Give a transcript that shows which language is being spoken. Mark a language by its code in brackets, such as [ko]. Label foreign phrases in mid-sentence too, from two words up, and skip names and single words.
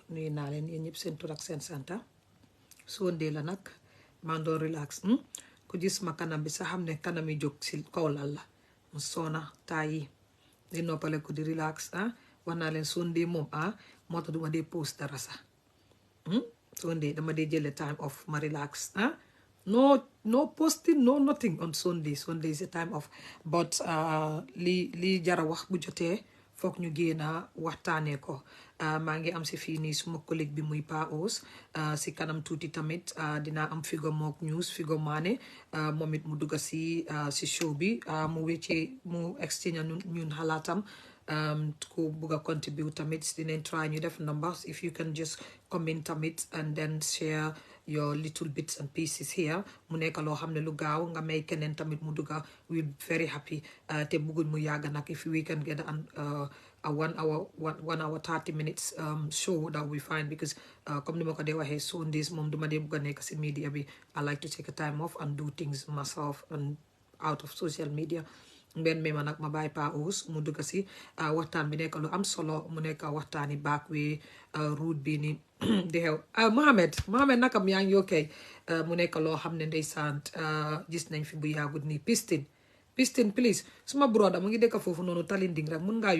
[wo] Nuyu naa leen yéen ñëpp seen tur ak seen santa. Sunday la nag maa doon relax. Ku gis ma kanam bi sax xam ne kanam yi jóg si kaw lal la. Mu soona taayi di noppale ko di relax wax naa leen Sunday moom moo tax duma dee post dara sax. Sunday dama dee jële time off ma relax [en] no posting, no nothing on Sunday. Sunday is a time off. [wo] But li jara wax bu jotee foog ñu génna waxtaanee ko. Maa ngi am si fii nii suma collègue bi muy Pa Ous si kanam tuuti tamit dinaa am Figo mook news Figo Maane moom it mu dugga si show bi mu wéccee mu exchange ñun xalaatam ku bugg a contribute tamit dinañ try ñu def numbers [en] if you can just comment [wo] tamit [en] and then share your little bits and pieces here [wo] mu nekk loo xam ne lu gaaw nga may keneen tamit mu dugga [en] we're very happy [wo] te bëgguñ mu yàgg nag [en] if we can get a 1 hour 30 minutes show that we find [wo] because comme ni ma ko dee waxee Sundays moom duma dee bugg a nekk si media bi [en] I like to take a time off and do things myself and out of social media [wo] mbenn mi ma nag ma bàyyi Pa Ous mu dugg si waxtaan bi nekk lu am solo mu nekk waxtaani [en] back way route [wo] bi ni di xew Mohamed nakam yaa ngi okay mu nekk loo xam ne ndeysaan gis nañ fi bu yàggut nii pistin please suma broda mu ngi dëkk foofu noonu Talinding rek mun ngaa